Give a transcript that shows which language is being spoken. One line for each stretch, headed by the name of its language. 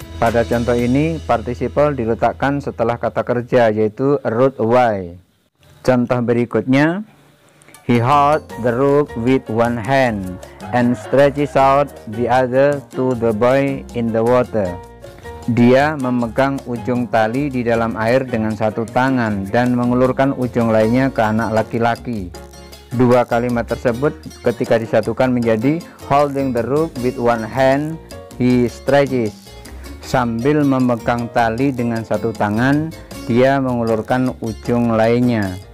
Indonesian: Pada contoh ini participle diletakkan setelah kata kerja, yaitu rode away. Contoh berikutnya,
English: he held the rope with one hand and stretches out the other to the boy in the water.
Indonesian: Dia memegang ujung tali di dalam air dengan satu tangan dan mengulurkan ujung lainnya ke anak laki-laki. Dua kalimat tersebut ketika disatukan menjadi
English: holding the rope with one hand, he stretches.
Indonesian: Sambil memegang tali dengan satu tangan, dia mengulurkan ujung lainnya.